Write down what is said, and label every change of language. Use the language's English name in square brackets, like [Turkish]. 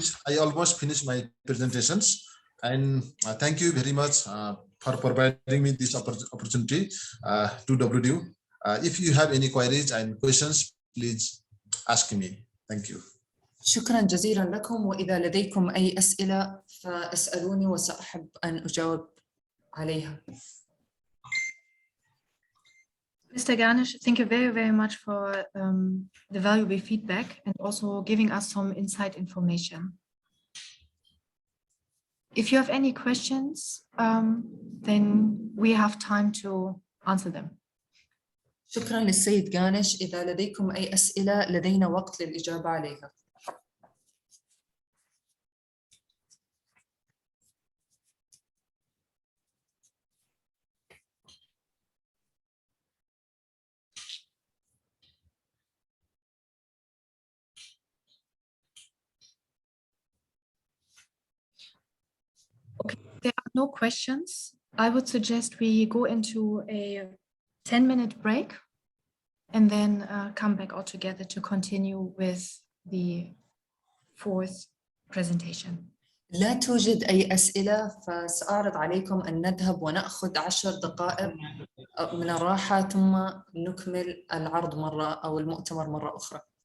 [English] I almost finished my presentations, and thank you very much for providing me this opportunity to WD. If you have any queries and questions, please ask me. Thank you. [Arabic] شكرا جزيلا لكم، وإذا لديكم أي أسئلة فاسألوني وسأحب أن أجاوب عليها. [English] Mr. Garnish, thank you very, very much for the valuable feedback and also giving us some inside information. If you have any questions, then we have time to answer them. [Arabic] شكرا للسيد جانش، إذا لديكم أي أسئلة لدينا وقت للإجابة عليها. [English] Okay, there are no questions. I would suggest we go into a 10-minute break and then come back all together to continue with the fourth presentation. [Arabic] لا توجد أي أسئلة، فسأعرض عليكم أن نذهب ونأخذ 10 دقائق من الراحة ثم نكمل العرض مرة أو المؤتمر مرة أخرى.